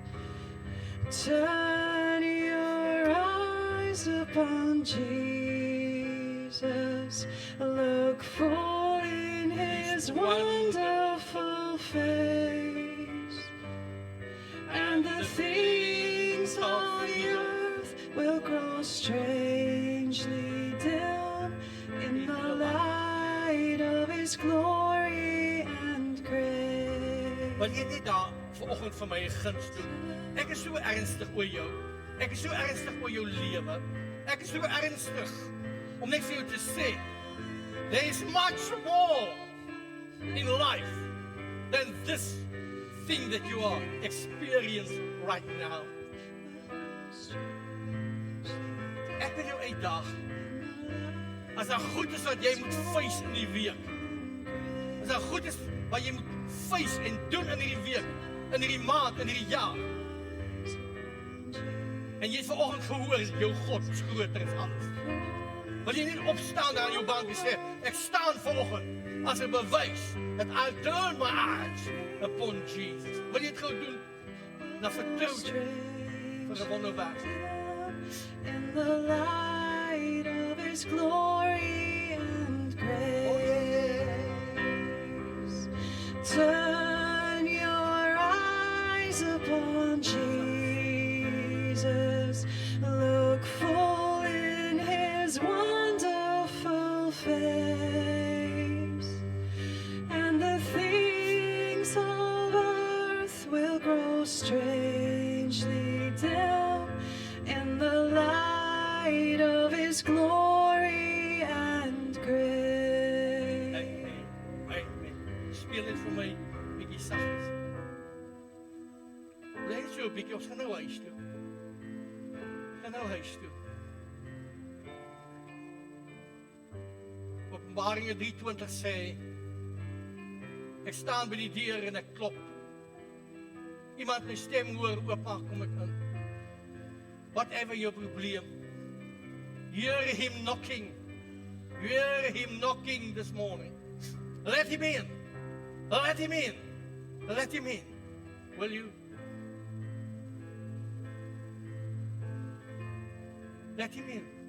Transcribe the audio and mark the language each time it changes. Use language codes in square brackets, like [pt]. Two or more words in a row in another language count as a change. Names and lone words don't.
[en] Turn your eyes upon Jesus, look full in His wonderful face, and the things of the earth will grow strangely dim in the light of His glory and grace. [af] Wil jy net daar vanoggend vir my 'n guns doen? Ek is so ernstig oor jou. Ek is so ernstig oor jou lewe. Ek is so ernstig om net vir jou te sê, [en] there is much more in life than this thing that you are experiencing right now. [af] Ek wil jou uitdaag. As daar goed is wat jy moet face in die week, as daar goed is wat jy moet face en doen in hierdie week, in hierdie maand, in hierdie jaar, en jy het vanoggend gehoor, jou God is groter as alles. Wil jy nie opstaan daar in jou bank en sê, ek staan vanoggend as 'n bewys [en] that I'll turn my eyes upon Jesus. [af] Wil jy dit gou doen? Dan vertrou jy vir 'n wonderwerk. [en] In the light of His glory and grace, turn your eyes upon Jesus, look full in His wonderful face, and the things of earth will grow strangely dim in the light of His glory and grace. [af] Hey, speel dit vir my bietjie saggies. Bly so 'n bietjie, ons gaan nou huis toe. Openbaringe 3:20 sê, ek staan by die deur en ek klop. Iemand my stem hoor, oopmaak, kom ek in. [en] Whatever your probleem, hear Him knocking. Hear Him knocking this morning. Let Him in. Let Him in. Let Him in. Will you? Let Him in.